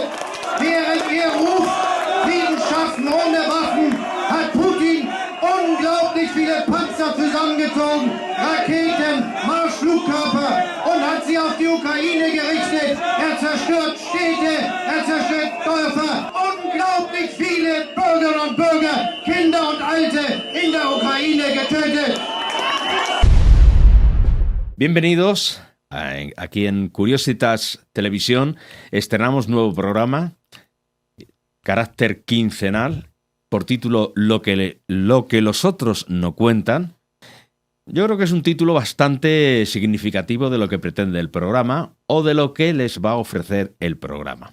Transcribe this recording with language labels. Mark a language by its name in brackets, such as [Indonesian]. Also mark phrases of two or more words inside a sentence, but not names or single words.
[German] Während ihr ruft, Frieden schaffen ohne Waffen, hat Putin unglaublich viele Panzer zusammengezogen, Raketen, Marschflugkörper und hat sie auf die Ukraine gerichtet. Er zerstört Städte, er zerstört Dörfer. Unglaublich viele Bürgerinnen und Bürger, Kinder und Alte in der Ukraine getötet. [Spanish] Bienvenidos. Aquí en Curiositas Televisión estrenamos nuevo programa, carácter quincenal, por título Lo que los otros no cuentan. Yo creo que es un título bastante significativo de lo que pretende el programa o de lo que les va a ofrecer el programa.